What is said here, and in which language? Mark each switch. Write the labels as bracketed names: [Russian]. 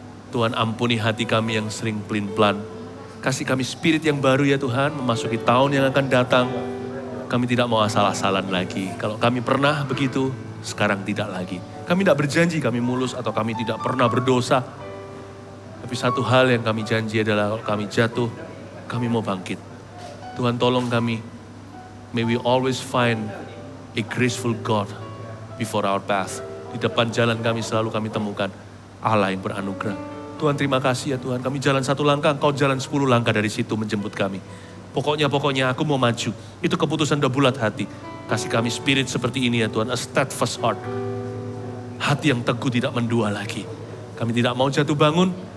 [Indonesian] Tuhan, ampuni hati kami yang sering pelin-pelan. Kasih kami spirit yang baru ya Tuhan, memasuki tahun yang akan datang. Kami tidak mau asal-asalan lagi. Kalau kami pernah begitu, sekarang tidak lagi. Kami tidak berjanji kami mulus atau kami tidak pernah berdosa. Tapi satu hal yang kami janji adalah kalau kami jatuh, kami mau bangkit. Tuhan tolong kami. [English] May we always find a graceful God before our path. [Indonesian] Di depan jalan kami selalu kami temukan Allah yang beranugerah. Tuhan terima kasih ya Tuhan. Kami jalan 1 langkah, Engkau jalan 10 langkah dari situ menjemput kami. Pokoknya aku mau maju. Itu keputusan udah bulat hati. Kasih kami spirit seperti ini ya Tuhan. [English] A steadfast heart. [Indonesian] Hati yang teguh tidak mendua lagi. Kami tidak mau jatuh bangun.